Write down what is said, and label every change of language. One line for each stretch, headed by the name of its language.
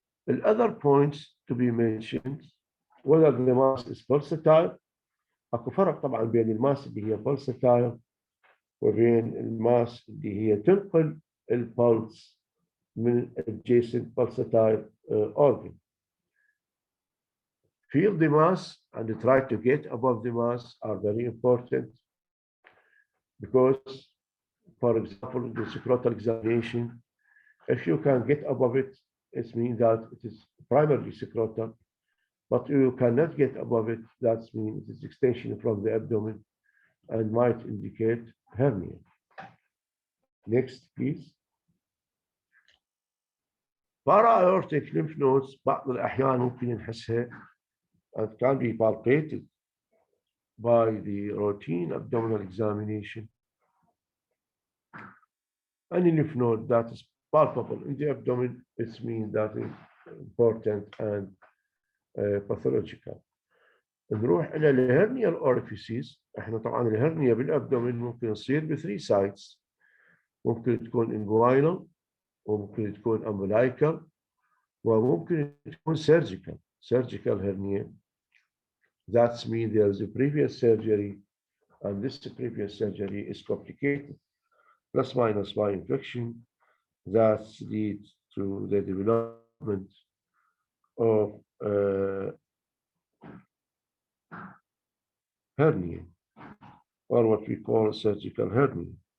English: The other points to be mentioned: whether the mass is pulsatile.
Arabic: أكو فرق طبعا بين الماس اللي هي pulsatile وبين الماس اللي هي تنقل البلس من
English: adjacent pulsatile organ. Feel the mass and try to get above the mass are very important because, for example, in the scrotal examination, if you can get above it, it means that it is primarily scrotal, but you cannot get above it, that means it is extension from the abdomen and might indicate hernia. Next, please. Para-aortic lymph nodes
Arabic: بعض الأحيان ممكن نحسها
English: and can be palpated by the routine abdominal examination. Any lymph node that is palpable in the abdomen, it means that is important and pathological.
Arabic: نروح إلى الهرنيال orifices. إحنا طبعا الهرنيا بالأبدومين ممكن تصير ب3 sites. ممكن تكون inguinal وممكن تكون umbilical وممكن تكون surgical hernia.
English: That means there is a previous surgery and this previous surgery is complicated, plus minus by infection that leads to the development of hernia or what we call surgical hernia.